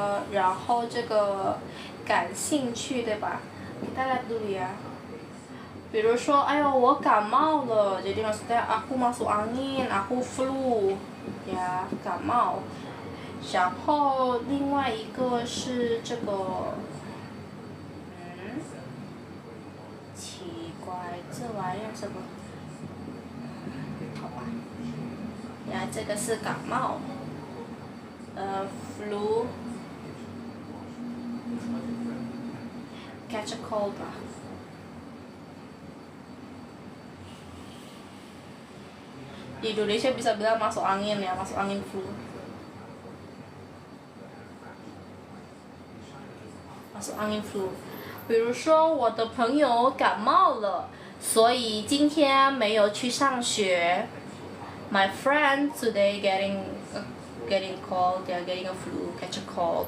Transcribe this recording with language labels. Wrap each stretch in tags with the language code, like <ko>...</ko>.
<zh>然后这个感兴趣对吧,</zh> <id>kita lihat dulu ya.</id> <zh>比如说，哎呦，我感冒了</zh> <id>jadi maksudnya aku masuk angin, aku flu ya, 感冒.</id> <zh>然后另外一个是这个奇怪，这玩意儿什么？好吧，呀，这个是感冒flu,</zh> <en>catch a cold</en> <zh>吧。</zh> <id>Di Indonesia bisa bilang masuk angin ya, masuk angin flu. Masuk angin flu.</id> <zh>比如说我的朋友感冒了，所以今天没有去上学。</zh> <en>My friend today getting cold, they are getting a flu, catch a cold.</en>